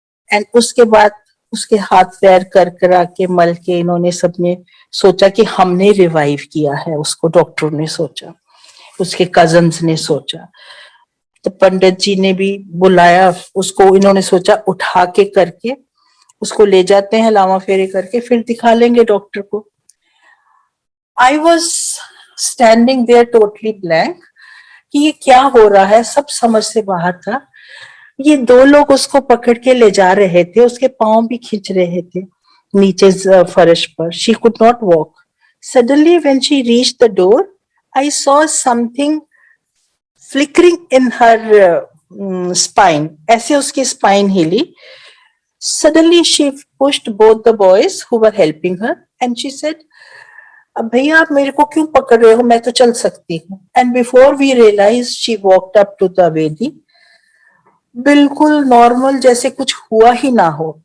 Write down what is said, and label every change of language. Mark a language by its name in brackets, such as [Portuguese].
[Hindi] and उसके बाद उसके हाथ पैर कर करा के मल के इन्होंने सबने सोचा कि हमने रिवाइव किया है उसको, डॉक्टर ने सोचा, उसके कजन्स ने सोचा, तो पंडित जी ने भी बुलाया उसको, इन्होंने सोचा उठा के करके उसको ले जाते हैं, लावा फेरे करके फिर दिखा लेंगे डॉक्टर को। [English] I was standing there totally blank [Hindi] कि ये क्या हो रहा है, सब समझ से बाहर था। ये 2 लोग उसको पकड़ के ले जा रहे थे, उसके पांव भी खींच रहे थे नीचे फर्श पर। [English] She could not walk. Suddenly when she reached the door, I saw something flickering in her spine. [Hindi] ऐसे उसकी spine हिली। [English] Suddenly she pushed both the boys who were helping her and she said, [Hindi] अब भैया आप मेरे को क्यों पकड़ रहे हो, मैं तो चल सकती हूँ। [English] and before we realise she walked up to the वेदी, [Hindi] बिल्कुल नॉर्मल जैसे कुछ हुआ ही ना हो।